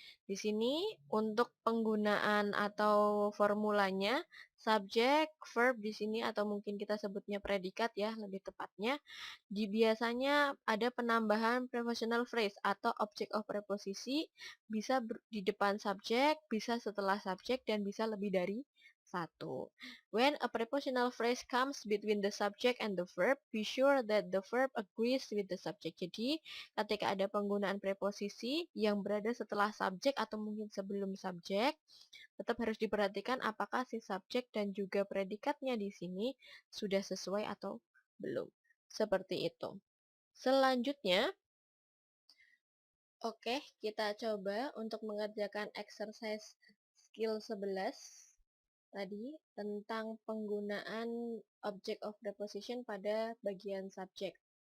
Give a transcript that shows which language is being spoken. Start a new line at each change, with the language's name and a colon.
Indonesian: Di sini untuk penggunaan atau formulanya, subjek, verb di sini atau mungkin kita sebutnya predikat ya lebih tepatnya, biasanya ada penambahan prepositional phrase atau object of preposisi bisa di depan subjek, bisa setelah subjek dan bisa lebih dari satu.
English: When a prepositional phrase comes between the subject and the verb, be sure that the verb agrees with the subject.
Indonesian: Jadi, ketika ada penggunaan preposisi yang berada setelah subjek atau mungkin sebelum subjek, tetap harus diperhatikan apakah si subjek dan juga predikatnya di sini sudah sesuai atau belum. Seperti itu. Selanjutnya, oke, kita coba untuk mengerjakan exercise skill 11 tadi tentang penggunaan object of preposition pada bagian subjek.